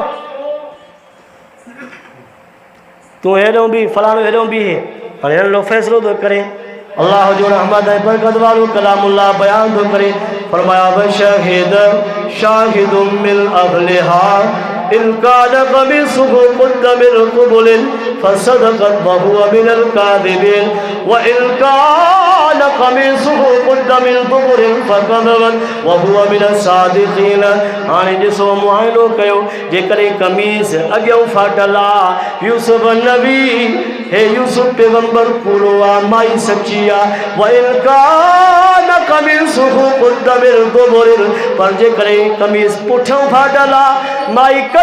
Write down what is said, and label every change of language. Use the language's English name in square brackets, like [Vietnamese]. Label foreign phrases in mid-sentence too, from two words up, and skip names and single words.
[Sindhi] तूं हेॾो बि फलाणो हेॾो बि हाणे हिन लो फ़ैसिलो थो करे अल्लाह जो रहमत ऐं बरकत वारो कलामुल्लाह बयान थो करे फरमाया [Arabic] وشهد شاهد من أهلها إن كان قميصه قد من قبل فصدقت وهو من الكاذبين وإن كان قميصه قد من دبر فكذبت وهو من [Sindhi] सादिक़ीन हाणे ॾिसो मुआइनो कयो जेकॾहिं कमीज़ अॻियों फाटल आहे यूसुफ नबी हे यूसुफ पैगंबर कूड़ो आहे माई सची आहे [Arabic] وإن كان قميصه قد من دبر [Sindhi] पर जेकॾहिं कमीज़ पुठियों फाटल आहे माई कढ